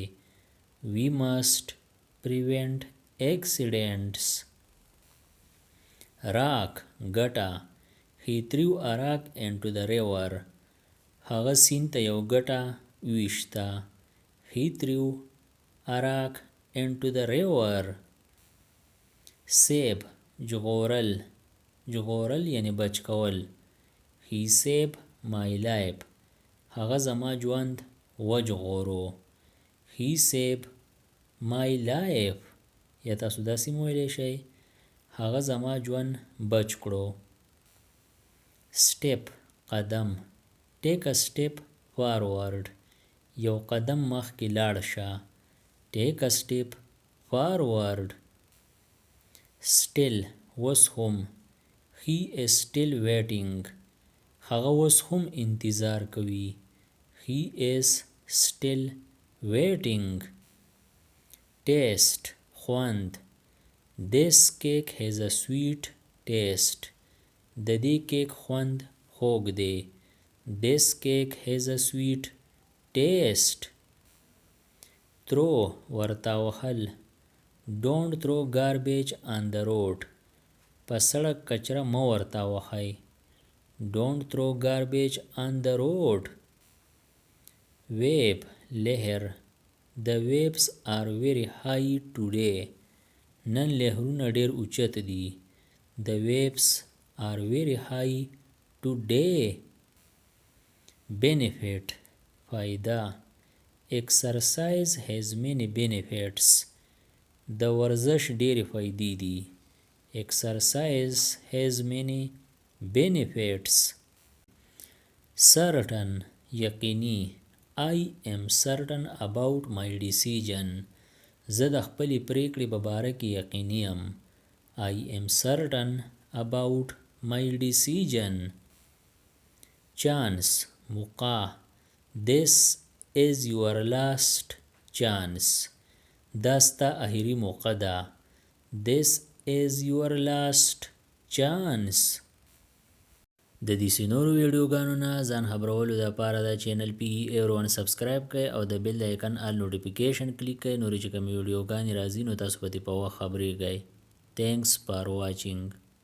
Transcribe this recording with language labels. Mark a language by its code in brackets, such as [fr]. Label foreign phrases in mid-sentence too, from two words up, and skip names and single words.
[en] We must prevent accidents. Rock ګټه He threw a rock into the river. [ps] هغه سیند ته یو ګټه وویشته. [en] He threw a rock into the river. [ps] Save ژغورل ژغورل یعنی بچ کول. [en] He saved my life. [ps] هغه زما ژوند وژغورو. [en] He saved my life. [ps] یا تاسو داسې ویلی شئ هغه زما ژوند بچ کړو. [en] Step قدم Take a step forward. [ps] یو قدم مخکې لاړ شه. [en] Take a step forward. Still [ps] اوس هم [en] He is still waiting. [ps] هغه اوس هم انتظار کوي. [en] He is still waiting. Taste خوند This cake has a sweet taste. [ps] د دې کیک خوند خوږ دی. [en] This cake has a sweet taste. Throw [ps] ورته وهل [en] Don't throw garbage on the road. [ps] په سړک کچره مه ورته وهئ. [en] Don't throw garbage on the road. Wave لهر The waves are very high today. [ps] نن لهرونه ډیر اوچت دي. [en] The waves are very high today. Benefit فائدہ Exercise has many benefits. [ps] د ورزش ډیرې فائدې دي. [en] Exercise has many benefits. Certain یقیني I am certain about my decision. [ps] زه د خپلې پریکړې په باره کې یقیني یم. [en] I am certain about my decision. Chance موقع This is your last chance. [ps] دا ستا اخري موقع ده. [en] This is your last chance. [ps] د دې سینورو ویډیوګانو نه ځان خبرولو دپاره دا چینل PE سبسکرایب کړئ او د بیل د آیکن [en] all notification [ps] کلیک کړئ. نورې چې کومې ویډیوګانې راځي نو تاسو په دې په وخت خبریږئ. [en] Thanks for watching.